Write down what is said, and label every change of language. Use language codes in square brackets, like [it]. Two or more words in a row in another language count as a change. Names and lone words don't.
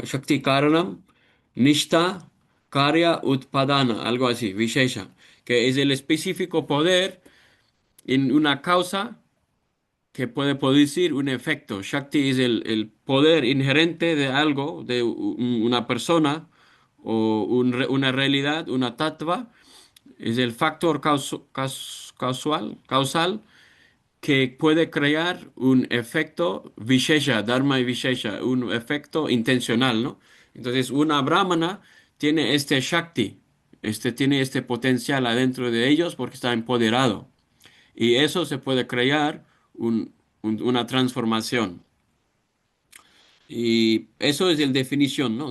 [sa] शक्ति कारणम्, निष्ठ, कार्य उत्पादन, [es] algo así, Vishesha, que es el específico poder en una causa que puede producir un efecto. Shakti es el poder inherente de algo, de una persona o una realidad, una tattva. Es el factor causal que puede crear un efecto vishesha, dharma y vishesha, un efecto intencional, ¿no? Entonces, una brahmana tiene este Shakti, tiene este potencial adentro de ellos porque está empoderado. Y eso se puede crear una transformación. Y eso es la definición, ¿no?